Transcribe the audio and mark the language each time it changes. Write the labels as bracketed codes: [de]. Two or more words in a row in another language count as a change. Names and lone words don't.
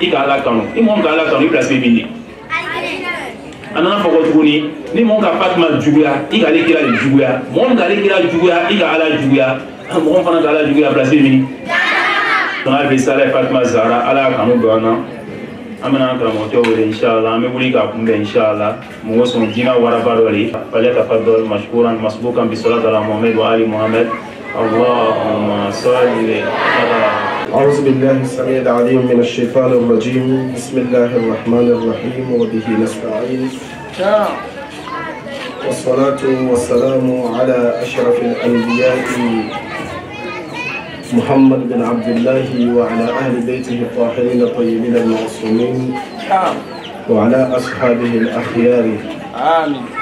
[bm] ka Ala kanu ni mɔgɔ min ka Ala kanu i place bɛ min de a nana fɔ ko tuguni ni mɔgɔ ka Fatima juguya i ka ale kira de juguya mɔgɔ min ka ale kira juguya i ka Ala juguya mɔgɔ fana ka Ala juguya place bɛ min donc hali bi sala Fatima Zahra Ala y'a kanu don an na an bɛna an karamɔgɔkɛ wele inshallah an bɛ wuli k'a kunbɛn inshallah mɔgɔ sɔn diinɛ waraba dɔ de [ar] فليتفضل مشكورا مسبوقا بالصلاة على محمد وآل محمد اللهم صل على أعوذ بالله السميع العليم من الشيطان الرجيم بسم الله الرحمن الرحيم وبه نستعين والصلاة والسلام على أشرف الأنبياء محمد بن عبد الله وعلى أهل بيته الطاهرين الطيبين المعصومين وعلى أصحابه الأخيار آمين.